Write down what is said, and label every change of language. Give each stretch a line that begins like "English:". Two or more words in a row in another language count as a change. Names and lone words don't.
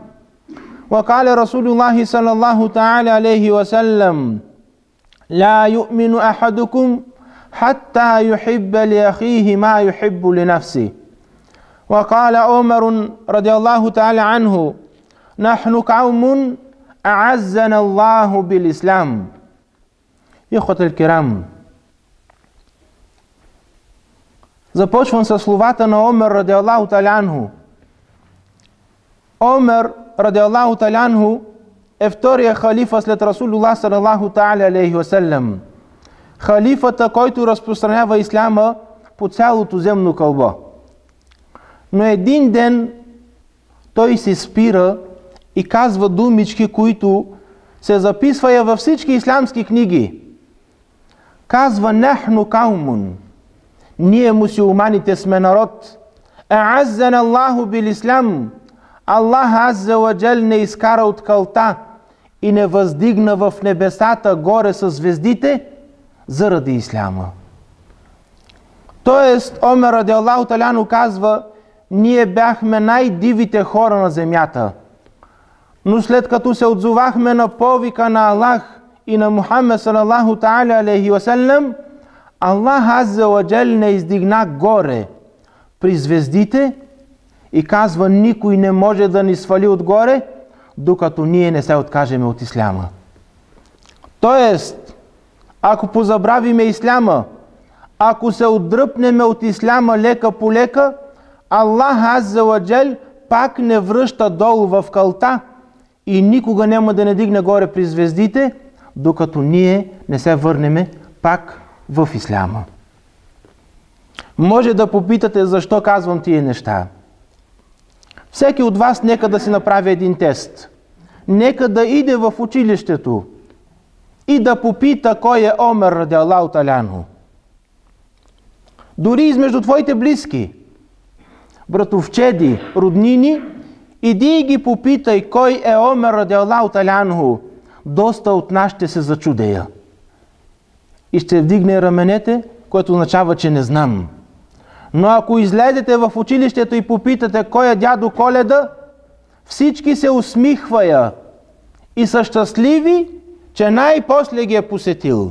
Arabic: وقال رسول الله صلى الله تعالى عليه وسلم: لا يؤمن أحدكم حتى يحب لأخيه ما يحب لنفسه. وقال عمر رضي الله تعالى عنه: نحن قوم أعزنا الله بالإسلام. إخوة الكرام,
Bulgarian: започвам със словата на Омер
Arabic: رضي الله تعالى عنه.
Bulgarian: Омер
Arabic: رضي الله تعالى عنه
Bulgarian: е втория халифа след Расулуллах
Arabic: صلى الله تعالى عليه وسلم.
Bulgarian: Халифата, който разпространява исляма по цялото земно кълбо. Но един ден той се спира и казва думички, които се записват във всички ислямски книги. Казва:
Arabic: نحن قوم,
Bulgarian: ние мусулманите сме народ.
Arabic: أعزنا الله بالإسلام,
Bulgarian: Аллах
Arabic: عز وجل
Bulgarian: не изкара от кълта и не въздигна в небесата горе със звездите заради исляма. Тоест, Омер
Arabic: رضي الله تعالى عنه
Bulgarian: казва: ние бяхме най-дивите хора на земята. Но след като се отзовахме на повика на Аллах и на Мухаммед
Arabic: صلى الله تعالى عليه وسلم,
Bulgarian: Аллах
Arabic: عز وجل
Bulgarian: не издигна горе при звездите и казва: никой не може да ни свали отгоре, докато ние не се откажеме от исляма. Тоест, ако позабравиме исляма, ако се отдръпнеме от исляма лека по лека, Аллах
Arabic: عز وجل
Bulgarian: пак не връща долу в кълта и никога няма да не дигне горе при звездите, докато ние не се върнеме пак в исляма. Може да попитате защо казвам тия неща. Всеки от вас нека да си направи един тест. Нека да иде в училището и да попита кой е Омер
Arabic: رضي الله تعالى عنه.
Bulgarian: Дори измежду твоите близки, братовчеди, роднини, иди и ги попитай кой е Омер
Arabic: رضي الله تعالى عنه.
Bulgarian: Доста от нас ще се зачудея и ще вдигне раменете, което означава, че не знам. Но ако излезете в училището и попитате кой е дядо Коледа, всички се усмихвая и са щастливи, че най-после ги е посетил.